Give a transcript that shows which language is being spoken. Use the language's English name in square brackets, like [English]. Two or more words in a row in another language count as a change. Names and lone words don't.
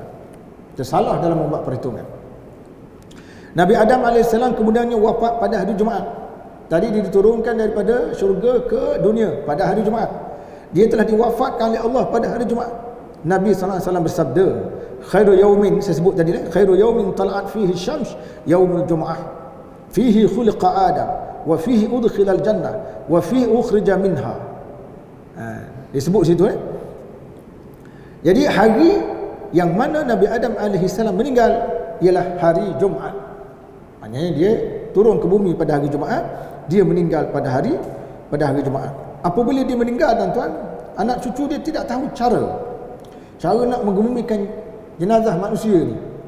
[Malay] Tersalah dalam membuat perhitungan. Nabi Adam AS kemudiannya wafat pada hari Jumaat. Tadi dia diturunkan daripada syurga ke dunia pada hari Jumaat. Dia telah diwafatkan oleh Allah pada hari Jumaat. Nabi SAW bersabda, [Arabic] خير يوم, [Malay] saya sebut tadi, [Arabic] خير يوم طلعت فيه الشمس يوم الجمعة فيه خلق آدم وفيه أدخل الجنة وفيه أخرج منها. [Malay] Disebut situ. Jadi hari yang mana Nabi Adam AS meninggal ialah hari Jumaat. Maknanya dia turun ke bumi pada hari Jumaat, dia meninggal pada hari Jumaat. Apabila dia meninggal, tuan-tuan, anak cucu dia tidak tahu cara nak mengebumikan jenazah manusia ni.